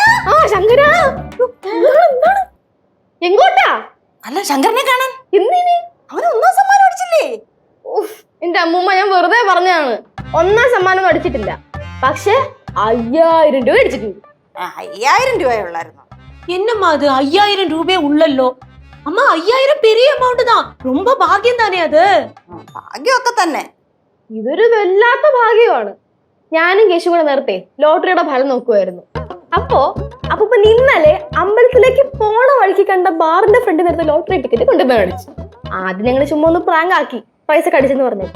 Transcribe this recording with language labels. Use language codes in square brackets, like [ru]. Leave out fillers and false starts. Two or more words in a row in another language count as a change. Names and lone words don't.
[ml] ശങ്കര എങ്ങോട്ടാ? അല്ല ശങ്കരനെ കാണാൻ. എന്തിന്? അവന് 1ാം സമ്മാനം അടിച്ചില്ലേ? എന്റെ അമ്മൂമ്മ, ഞാൻ വെറുതെ പറഞ്ഞാണ്. 1ാം സമ്മാനം അടിച്ചിട്ടില്ല, പക്ഷെ 5000 രൂപ അടിച്ചിട്ടുണ്ട്. 5000 രൂപയുള്ളായിരുന്നു. [ta] என்னம்மா அது 5000 ரூபாய் உள்ளല്ലോ. அம்மா 5000 பெரிய அமௌண்ட் தான். ரொம்ப பாக்கியம் தானே அது. [ml] ഭാഗ്യമൊക്കെ തന്നെ. ഇതൊരു വല്ലാത്ത ഭാഗ്യമാണ്. ഞാനും കേശു കൂടെ നേരത്തെ ലോട്ടറിയുടെ ഫലം നോക്കുമായിരുന്നു. അപ്പൊ ഇന്നലെ അമ്പലത്തിലേക്ക് പോണ വഴിക്ക് കണ്ട ബാറിന്റെ ഫ്രണ്ടിൽ നേരത്തെ ലോട്ടറി ടിക്കറ്റ് കൊണ്ടുപോയി അടിച്ചു. ആദ്യം ഞങ്ങൾ ചുമ്മാ ഒന്ന് പ്രാങ്ക് ആക്കി പൈസ കടിച്ചെന്ന് പറഞ്ഞിട്ട്.